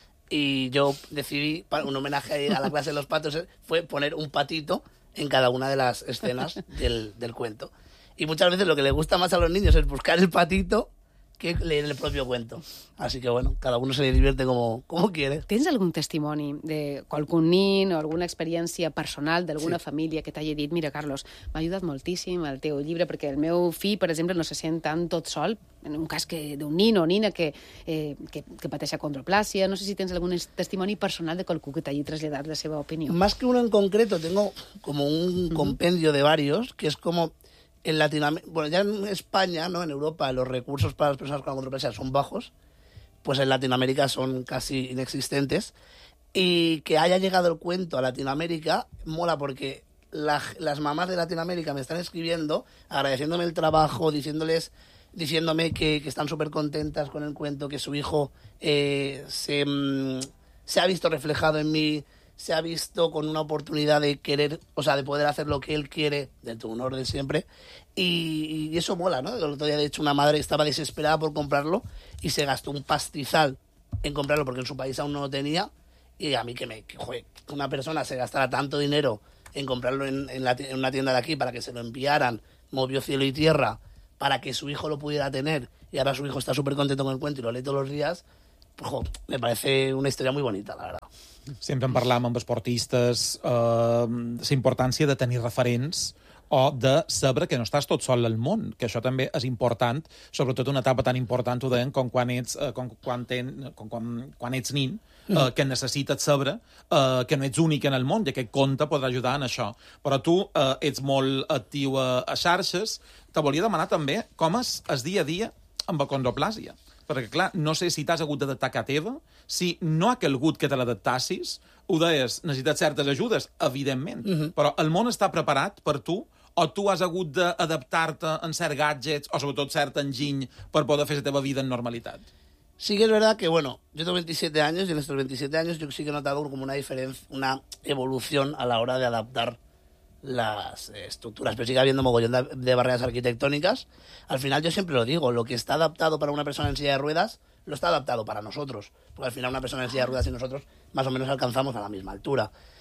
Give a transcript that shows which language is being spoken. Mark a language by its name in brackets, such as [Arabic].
[Spanish] Y yo decidí, para un homenaje a la clase de los patos, fue poner un patito en cada una de las escenas del cuento. Y muchas veces lo que le gusta más a los niños es buscar el patito que leer el propio cuento. Así que bueno, cada uno se divierte como quiere. [Catalan] ¿Tens algun testimoni de qualcun nin o alguna experiència personal d'alguna família que t'hagi dit, mira, Carlos, m'ha ajudat moltíssim el teu llibre perquè el meu fill, per exemple, no se sent tan tot sol, en un cas d'un nin o nina que pateix acondroplàsia. No sé si tens algun testimoni personal de qualcú que t'hagi traslladat la seva opinió. [Spanish] Más que uno en concreto, tengo como un compendio de varios, que es como... En Latinoamérica, bueno, ya en España, ¿no? En Europa, los recursos para las personas con acondroplasia son bajos, pues en Latinoamérica son casi inexistentes. Y que haya llegado el cuento a Latinoamérica mola porque las mamás de Latinoamérica me están escribiendo, agradeciéndome el trabajo, diciéndome que están súper contentas con el cuento, que su hijo se ha visto reflejado en mí. Se ha visto con una oportunidad de querer, o sea, de poder hacer lo que él quiere, dentro de un orden siempre. Y eso mola, ¿no? El otro día, de hecho, una madre estaba desesperada por comprarlo y se gastó un pastizal en comprarlo porque en su país aún no lo tenía. Y a mí que una persona se gastara tanto dinero en comprarlo en una tienda de aquí para que se lo enviaran, movió cielo y tierra para que su hijo lo pudiera tener, y ahora su hijo está súper contento con el cuento y lo lee todos los días, pues, jo, me parece una historia muy bonita, la verdad. [Catalan] Sempre en parlàvem amb esportistes, la importància de tenir referents o de saber que no estàs tot sol al món, que això també és important, sobretot una etapa tan important, ho deien, com quan ets, quan ets nin, que necessites saber que no ets únic en el món, i aquest conte podrà ajudar en això. Però tu ets molt actiu a xarxes. Te volia demanar també com és el dia a dia amb acondroplàsia. Perquè, clar, no sé si t'has hagut d'adaptar a teva, si no ha calgut que te l'adaptassis, ho deies, necessites certes ajudes, evidentment. Però el món està preparat per tu, o tu has hagut d'adaptar-te en cert gadgets o sobretot cert enginy per poder fer la teva vida en normalitat? [Spanish] Sí que és verdad que, bueno, yo tengo 27 años, y en estos 27 años yo sí que he notado como una diferencia, una evolución a la hora de adaptar las estructuras, pero sigue habiendo mogollón de barreras arquitectónicas. Al final, yo siempre lo digo, lo que está adaptado para una persona en silla de ruedas, lo está adaptado para nosotros, porque al final una persona en silla de ruedas y nosotros más o menos alcanzamos a la misma altura.